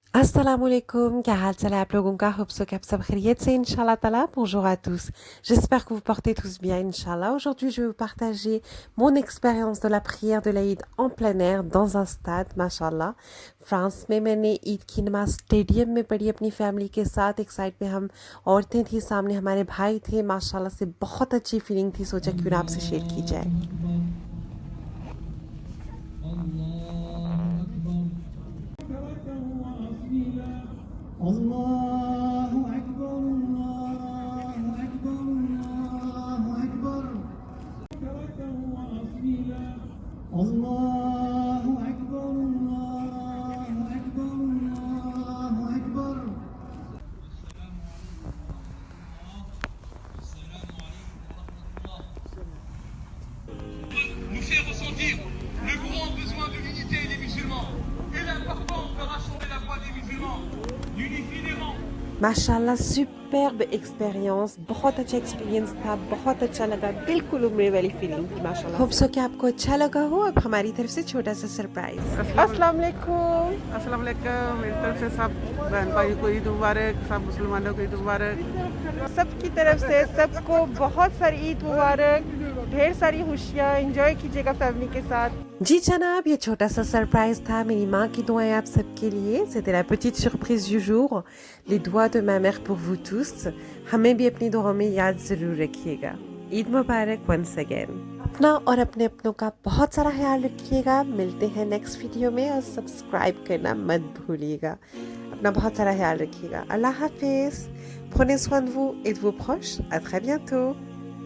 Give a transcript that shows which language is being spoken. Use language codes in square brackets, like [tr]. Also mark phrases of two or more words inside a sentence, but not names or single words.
[hi] Assalamualaikum, क्या हाल चाल है आप लोगों का? [en] hope so [hi] कि आप सब खैरियत से [ar] إن شاء الله تعالى. [fr] Bonjour à tous. J'espère que vous portez tous bien इंशाल्लाह. Aujourd'hui, je vais vous partager mon expérience de la prière de l'Aïd en plein air dans un stade, माशाल्लाह. [hi] फ्रांस में मैंने ईद की नमाज स्टेडियम में पढ़ी अपनी फैमिली के साथ. एक साइड पे हम औरतें थी, सामने हमारे भाई थे. माशाल्लाह से बहुत अच्छी फीलिंग थी. सोचा क्यों ना आपसे शेयर की जाए. [ar] الله أكبر، الله أكبر، الله أكبر. الله أكبر، الله أكبر، الله أكبر. [fr] Nous fait ressentir le grand besoin de l'unité des musulmans et l'importance de rassembler la voix des musulmans, d'unifier les rangs. [hi] माशाल्लाह [en] superb experience. [hi] बहुत अच्छा एक्सपीरियंस था. बहुत अच्छा लगा. बिल्कुल उम्र वाली फीलिंग थी माशाल्लाह. [en] hope so [hi] कि आपको अच्छा लगा हो. अब हमारी तरफ से छोटा सा सरप्राइज. [ar] السلام عليكم. السلام عليكم. [hi] मेरी तरफ से सब बहन भाइयों को ईद मुबारक, सब मुसलमानों को ईद मुबारक. सबकी तरफ से सबको बहुत सारी ईद मुबारक. ढेर सारी खुशियाँ. एंजॉय कीजिएगा फैमिली के साथ. जी जनाब, ये छोटा सा सरप्राइज था. मेरी माँ की दुआएं आप सबके लिए. [fr] C'était la petite surprise du jour. Les doigts de ma mère pour vous tous. [hi] हमें भी अपनी दुआओं में याद जरूर रखिएगा. ईद मुबारक [en] once again. [hi] अपना और अपने अपनों का बहुत सारा ख्याल रखिएगा. मिलते हैं [en] next video [hi] में और सब्सक्राइब करना मत भूलिएगा. अपना बहुत सारा ख्याल रखिएगा. अल्लाह हाफिज. [fr] Prenez soin de vous et de vos proches. À très bientôt.